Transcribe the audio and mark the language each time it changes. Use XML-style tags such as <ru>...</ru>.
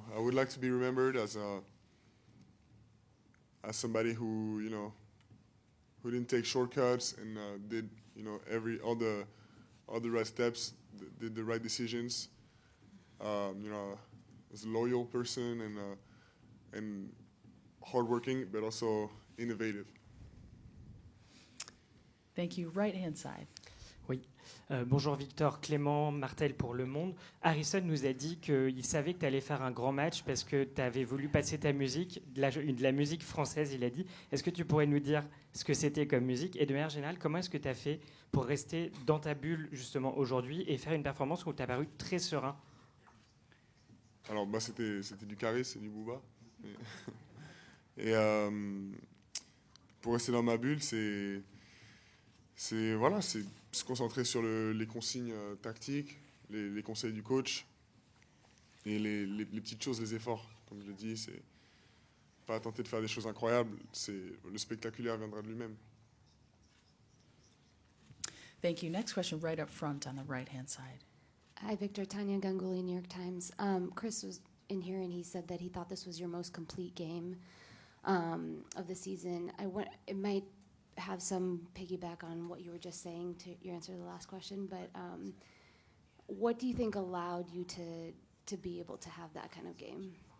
<en>I would like to be remembered as somebody who didn't take shortcuts and did all the right steps, did the right decisions. As a loyal person and hardworking, but also innovative. Thank you. Right-hand side.</en> <fr>Oui. Bonjour Victor, Clément Martel pour Le Monde. Harrison nous a dit qu'il savait que tu allais faire un grand match parce que tu avais voulu passer ta musique, de la musique française, il a dit. Est-ce que tu pourrais nous dire ce que c'était comme musique? Et de manière générale, comment est-ce que tu as fait pour rester dans ta bulle justement aujourd'hui et faire une performance où tu as paru très serein? Alors, c'était du Caris, c'est du Booba. Et pour rester dans ma bulle, c'est se concentrer sur les consignes tactiques, les conseils du coach et les petites choses, les efforts. Comme je l'ai dit, c'est pas tenter de faire des choses incroyables, le spectaculaire viendra de lui-même.</fr> <en>Thank you. Next question right up front on the right-hand side. Hi, Victor. Tanya Ganguly, New York Times. Chris was in here and he said that he thought this was your most complete game of the season. It might have some piggyback on what you were just saying to your answer to the last question, but what do you think allowed you to be able to have that kind of game?</en>